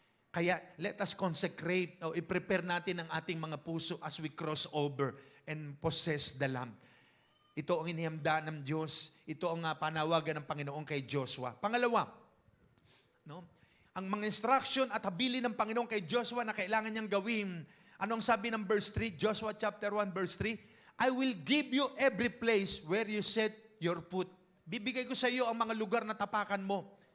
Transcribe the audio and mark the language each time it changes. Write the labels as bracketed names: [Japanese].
[English] Kaya let us consecrate [Filipino] o i-prepare natin ang ating mga puso [English] as we cross over and possess the land. [Filipino] Ito ang inihanda ng Diyos. Ito ang panawagan ng Panginoon kay Joshua. Pangalawa, no? Ang mga instruction at habilin ng Panginoon kay Joshua na kailangan niyang gawin. Anong sabi ng verse 3? [English] Joshua chapter 1 verse 3, I will give you every place where you set your foot. [Filipino] Bibigay ko sa iyo ang mga lugar na tapakan mo.